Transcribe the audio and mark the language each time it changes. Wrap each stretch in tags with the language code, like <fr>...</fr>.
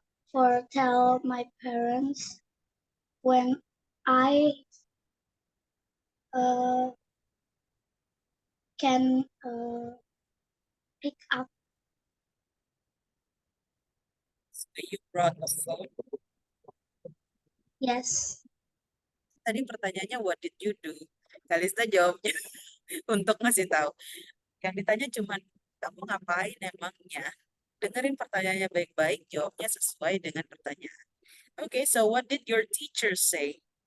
<en>for tell my parents when I can pick up. So you brought a phone. Yes,</en> <id>Tadi pertanyaannya</id> <en>what did you do?</en> <id>Kalista jawabnya untuk ngasih tahu. Yang ditanya cuma kamu ngapain emangnya? Dengerin pertanyaannya baik-baik, jawabnya sesuai dengan pertanyaan.</id> <en>Okay, so what did your teacher say?</en>